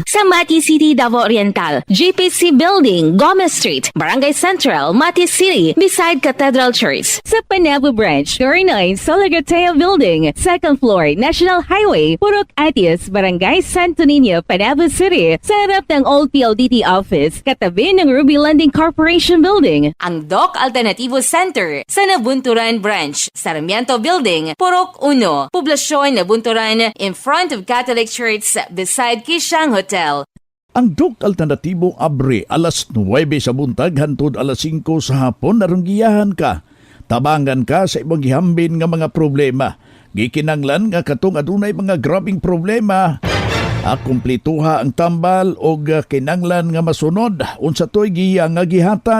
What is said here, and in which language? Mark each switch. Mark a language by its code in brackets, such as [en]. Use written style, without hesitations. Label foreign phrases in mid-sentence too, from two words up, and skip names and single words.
[ceb] Sa Mati City, Davao Oriental, GPC Building, Gomez Street, Barangay Central, Mati City, [en] beside Cathedral Church. [ceb] Sa Panabo Branch, 39 Solagatea Building, 2nd floor, National Highway, Purok Atias, Barangay Santo Niño, Panabo City, [tl] sa harap ng Old PLDT Office, katabi ng Ruby Landing Corporation Building. [ceb] Ang Doc Alternativo Center sa Nabunturan Branch, Sarmiento Building, Purok 1, Poblasyon Nabunturan, [en] in front of Catholic Church, beside Kishang Hotel. [ceb] Ang Doc Alternativo abre alas 9 sa buntag hantod alas 5 sa hapon narong giyahan ka. Tabangan ka sa imong gihambin nga mga problema. Gikinanglan nga katong adunay mga grabing problema. Kumplituha ang tambal o kinanglan nga masunod unsa toy giya nga gihatag.